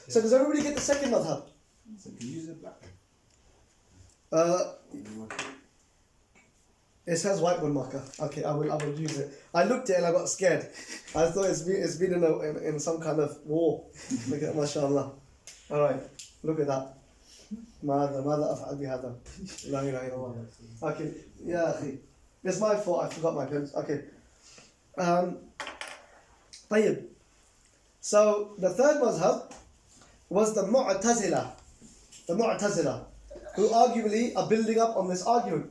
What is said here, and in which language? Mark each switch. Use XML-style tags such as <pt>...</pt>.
<en>So does everybody get the second madhab? So can you use a black pen? It says whiteboard marker. Okay, I will use it. I looked at it and I got scared. I thought it's been in some kind of war. Look at mashallah. All right, look at that.</en> <ar>ماذا أفعل بهذا؟ لا إله إلا الله.</ar> <en>Okay, yeah, أخي. It's my fault. I forgot my pens. Okay.</en> <ar>طيب.</ar> <en>So the third mazhab was the Mu'tazila. The Mu'tazila, who arguably are building up on this argument.</en>